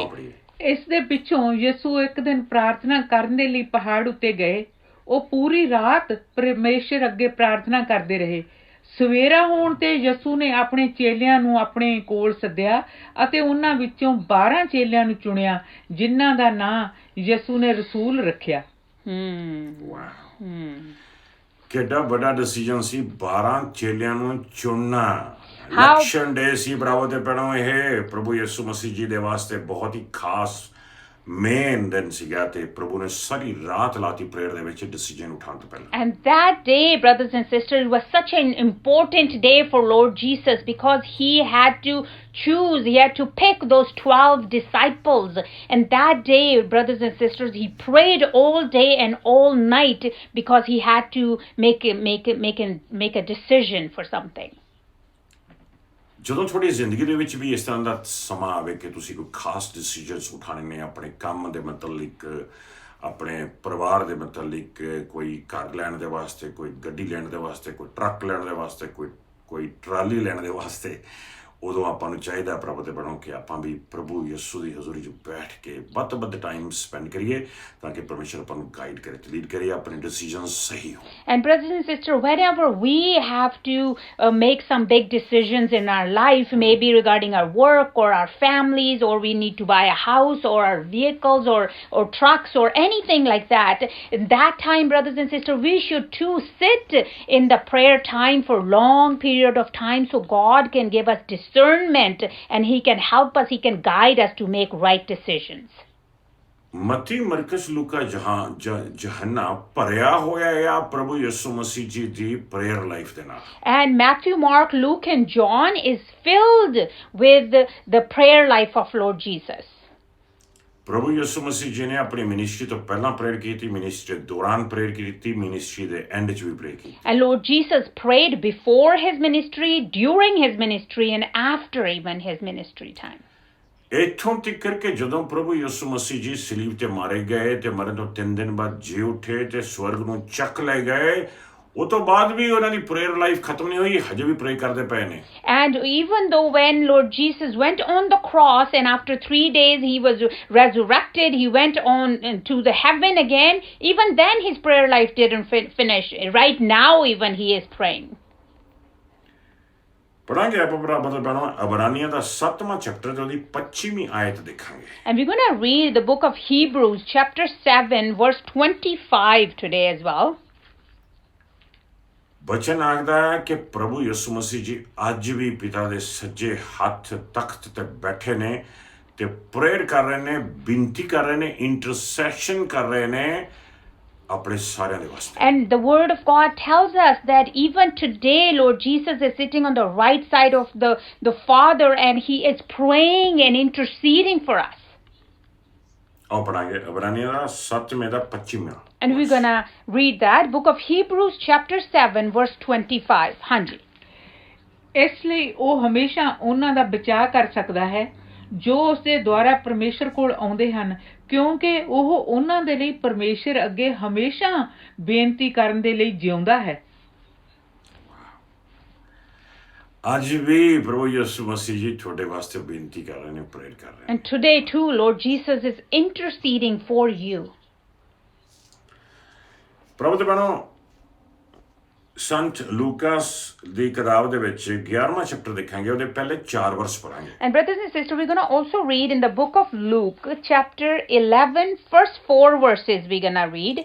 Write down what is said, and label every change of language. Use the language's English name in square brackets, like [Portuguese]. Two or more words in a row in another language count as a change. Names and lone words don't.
[Punjabi] ਇਸ ਦੇ ਪਿੱਛੋਂ ਯਿਸੂ ਇੱਕ ਦਿਨ ਪ੍ਰਾਰਥਨਾ ਕਰਨ ਦੇ ਲਈ ਪਹਾੜ ਉੱਤੇ ਗਏ। ਉਹ ਪੂਰੀ ਰਾਤ ਪਰਮੇਸ਼ਰ ਅੱਗੇ ਪ੍ਰਾਰਥਨਾ ਕਰਦੇ ਰਹੇ। ਸਵੇਰਾ ਹੋਣ ਤੇ ਯਿਸੂ ਨੇ ਆਪਣੇ ਚੇਲਿਆਂ ਨੂੰ ਆਪਣੇ ਕੋਲ ਸੱਦਿਆ ਅਤੇ ਉਹਨਾਂ ਵਿੱਚੋਂ 12 ਚੇਲਿਆਂ ਨੂੰ ਚੁਣਿਆ, ਜਿਨ੍ਹਾਂ ਦਾ ਨਾਂ ਯਿਸੂ ਨੇ ਰਸੂਲ ਰੱਖਿਆ। ਕਿੱਡਾ ਵੱਡਾ ਡਿਸੀਜਨ ਸੀ 12 ਚੇਲਿਆਂ ਨੂੰ ਚੁਣਨਾ [English] How- election day [Punjabi] ਸੀ ਬਰਾਬਰ ਤੇ ਪੈਣੋ ਇਹ ਪ੍ਰਭੂ ਯਿਸੂ ਮਸੀਹ ਜੀ ਦੇ ਵਾਸਤੇ ਬਹੁਤ ਹੀ ਖਾਸ ਮੇਨ ਦਿਨ ਸੀਗਾ ਤੇ ਪ੍ਰਭੂ ਨੇ ਸਾਰੀ ਰਾਤ ਲਾਤੀ ਪ੍ਰੇਅਰ ਦੇ ਵਿੱਚ ਡਿਸੀਜਨ ਉਠਾਉਣ ਤੋਂ ਪਹਿਲਾਂ [English] And that day, brothers and sisters, was such an important day for Lord Jesus because he had to choose, he had to pick those 12 disciples. And that day, brothers and sisters, he prayed all day and all night because he had to make a decision for something. [Punjabi] ਜਦੋਂ ਤੁਹਾਡੀ ਜ਼ਿੰਦਗੀ ਦੇ ਵਿੱਚ ਵੀ ਇਸ ਤਰ੍ਹਾਂ ਦਾ ਸਮਾਂ ਆਵੇ ਕਿ ਤੁਸੀਂ ਕੋਈ ਖਾਸ ਡਿਸੀਜਨਸ ਉਠਾਣੇ ਨੇ ਆਪਣੇ ਕੰਮ ਦੇ ਮੁਤਲਕ ਆਪਣੇ ਪਰਿਵਾਰ ਦੇ ਮੁਤਲਕ ਕੋਈ ਘਰ ਲੈਣ ਦੇ ਵਾਸਤੇ ਕੋਈ ਗੱਡੀ ਲੈਣ ਦੇ ਵਾਸਤੇ ਕੋਈ ਟਰੱਕ ਲੈਣ ਦੇ ਵਾਸਤੇ ਕੋਈ ਟਰਾਲੀ ਲੈਣ ਦੇ ਵਾਸਤੇ ਉਦੋਂ ਆਪਾਂ ਨੂੰ ਚਾਹੀਦਾ ਪ੍ਰਭੂ ਦੇ ਬਣੋ ਕਿ ਆਪਾਂ ਵੀ ਪ੍ਰਭੂ ਯਿਸੂ ਦੀ ਹਜ਼ੂਰੀ 'ਚ ਬੈਠ ਕੇ ਵੱਧ ਤੋਂ ਵੱਧ [English] time spend [Punjabi] ਕਰੀਏ ਤਾਂ ਕਿ ਪਰਮੇਸ਼ਰ ਆਪਾਂ ਨੂੰ ਗਾਈਡ ਕਰੇ ਤੇ ਲੀਡ ਕਰੇ ਆਪਣੇ ਡਿਸੀਜਨਸ ਸਹੀ ਹੋਣ [English] And brothers and sisters, whenever we have to make some big decisions in our life, maybe regarding our work or our families, or we need to buy a house or our vehicles or trucks or anything like that, in that time, brothers and sisters, we should too sit in the prayer time for long period of time so God can give us discernment and he can help us, he can guide us to make right decisions. [Punjabi] ਮਤੀ ਮਰਕਸ ਲੂਕਾ ਜਹੰਨਾ ਭਰਿਆ ਹੋਇਆ ਆ ਪ੍ਰਭੂ ਯਿਸੂ ਮਸੀਹ ਜੀ ਦੀ [English] prayer life [Punjabi] ਦੇ ਨਾਲ [English] And Matthew, Mark, Luke and John is filled with the prayer life of Lord Jesus. [Punjabi] ਪ੍ਰਭੂ ਯਿਸੂ ਮਸੀਹ ਜੀ ਨੇ ਆਪਣੀ ਮਿਨਿਸਟਰੀ ਤੋਂ ਪਹਿਲਾਂ ਪ੍ਰੇਅਰ ਕੀਤੀ ਮਿਨਿਸਟਰੀ ਦੇ ਦੌਰਾਨ ਪ੍ਰੇਅਰ ਕੀਤੀ ਮਿਨਿਸਟਰੀ ਦੇ ਐਂਡ 'ਚ ਵੀ ਪ੍ਰੇਅਰ ਕੀਤੀ [English] And Lord Jesus prayed before his ministry, during his ministry, and after even his ministry time. [Punjabi] ਇੱਥੋਂ ਤੱਕ ਕਿ ਜਦੋਂ ਪ੍ਰਭੂ ਯਿਸੂ ਮਸੀਹ ਜੀ ਸਲੀਬ ਤੇ ਮਾਰੇ ਗਏ ਤੇ ਮਰਨ ਤੋਂ 3 ਦਿਨ ਬਾਅਦ ਜੀ ਉੱਠੇ ਤੇ ਸਵਰਗ ਨੂੰ ਚੱਕ ਲੈ ਗਏ ਉਹ ਤੋਂ ਬਾਅਦ ਵੀ ਉਹਨਾਂ ਦੀ [English] prayer life [Punjabi] ਖਤਮ ਨਹੀਂ ਹੋਈ ਹਜੇ ਵੀ ਪ੍ਰੇ ਕਰਦੇ ਪਏ ਨੇ [English] And even though when Lord Jesus went on the cross and after 3 days he was resurrected, he went on to the heaven again, even then his prayer life didn't finish. Right now even he is praying. [Punjabi] ਪੜਾਂਗੇ ਆਪਾਂ ਬਰਾਬਰ ਬਣਾ ਅਬਰਾਨੀਆਂ ਦਾ 7ਵਾਂ ਚੈਪਟਰ ਤੇ ਉਹਦੀ 25ਵੀਂ ਆਇਤ ਦੇਖਾਂਗੇ [English] And we're going to read the book of Hebrews chapter 7 verse 25 today as well. [Punjabi] ਬਚਨ ਆਖਦਾ ਹੈ ਕਿ ਪ੍ਰਭੂ ਯਿਸੂ ਮਸੀਹ ਜੀ ਅੱਜ ਵੀ ਪਿਤਾ ਦੇ ਸੱਜੇ ਹੱਥ ਤਖਤ ਤੇ ਬੈਠੇ ਨੇ ਤੇ ਪ੍ਰੇਅਰ ਕਰ ਰਹੇ ਨੇ ਬੇਨਤੀ ਕਰ ਰਹੇ ਨੇ ਇੰਟਰਸੈਸ਼ਨ ਕਰ ਰਹੇ ਨੇ ਆਪਣੇ ਸਾਰਿਆਂ ਦੇ ਵਾਸਤੇ [English] And the word of God tells us that even today Lord Jesus is sitting on the right side of the Father and he is praying and interceding for us. [Punjabi] ਆਓ ਪੜਾਂਗੇ ਅਬਰਾਨੀਆਂ ਦਾ 7ਵੇਂ ਦਾ 25ਵਾਂ [English] And we're going to read that book of Hebrews chapter 7 verse 25. [Punjabi] ਹਾਂਜੀ ਇਸ ਲਈ ਉਹ ਹਮੇਸ਼ਾ ਉਹਨਾਂ ਦਾ ਬਚਾਅ ਕਰ ਸਕਦਾ ਹੈ ਜੋ ਉਸ ਦੇ ਦੁਆਰਾ ਪਰਮੇਸ਼ਰ ਕੋਲ ਆਉਂਦੇ ਹਨ ਕਿਉਂਕਿ ਉਹ ਉਹਨਾਂ ਦੇ ਲਈ ਪਰਮੇਸ਼ਰ ਅੱਗੇ ਹਮੇਸ਼ਾ ਬੇਨਤੀ ਕਰਨ ਦੇ ਲਈ ਜਿਉਂਦਾ ਹੈ ਅੱਜ ਵੀ ਪ੍ਰਭੂ ਯਿਸੂ ਮਸੀਹ ਜੀ ਤੁਹਾਡੇ ਵਾਸਤੇ ਬੇਨਤੀ ਕਰ ਰਹੇ ਨੇ ਪ੍ਰੇਅਰ ਕਰ ਰਹੇ ਨੇ [English] And today too Lord Jesus is interceding for you. [Punjabi] ਪ੍ਰਭੂ ਦੇ ਬਣੋ ਸੰਤ ਲੂਕਾਸ ਦੀ ਕਿਤਾਬ ਦੇ ਵਿੱਚ 11ਵਾਂ ਚੈਪਟਰ ਦੇਖਾਂਗੇ ਉਹਦੇ ਪਹਿਲੇ 4 ਵਰਸ ਪੜਾਂਗੇ [English] And brothers and sisters, we're going to also read in the book of Luke chapter 11 first 4 verses we're going to read.